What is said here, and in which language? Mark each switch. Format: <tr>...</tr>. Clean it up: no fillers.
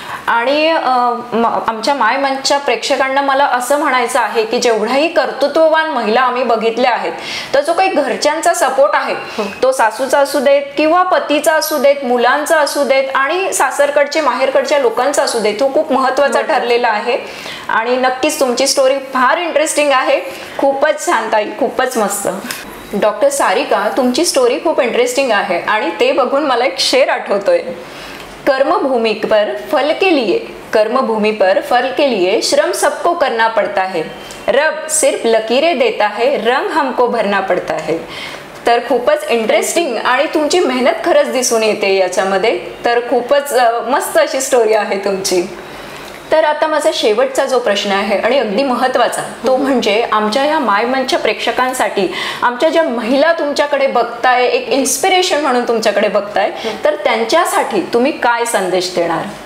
<mr>आणि आमच्या माय मंचच्या प्रेक्षकांना मला असं म्हणायचं आहे की जेवढ्याही कर्तृत्ववान महिला आम्ही बघितल्या आहेत, तर जो काही घरच्यांचा सपोर्ट आहे, तो सासूचा असू देत किंवा पतीचा असू देत, मुलांचा असू देत आणि सासरकडचे माहेरकडच्या लोकांचा असू देत, तो खूप महत्त्वाचा ठरलेला आहे. आणि नक्कीच तुमची स्टोरी फार इंटरेस्टिंग आहे. खूपच छान ताई, खूपच मस्त. डॉक्टर सारिका, तुमची स्टोरी खूप इंटरेस्टिंग आहे आणि ते बघून मला एक शेर आठवतोय.</mr> <hi>कर्मभूमि पर फल के लिए, कर्मभूमि पर फल के लिए श्रम सबको करना पड़ता है, रब सिर्फ लकीरें देता है, रंग हमको भरना पड़ता है.</hi> <mr>तर खूपच इंटरेस्टिंग आणि तुमची मेहनत खरंच दिसून येते याच्यामध्ये. तर खूपच मस्त अशी स्टोरी आहे तुमची. तर आता माझा शेवटचा जो प्रश्न आहे आणि अगदी महत्त्वाचा, तो म्हणजे आमच्या ह्या माय मंचच्या प्रेक्षकांसाठी, आमच्या ज्या महिला तुमच्याकडे बघताय, एक इन्स्पिरेशन म्हणून तुमच्याकडे बघताय, तर त्यांच्यासाठी तुम्ही काय संदेश देणार?</mr>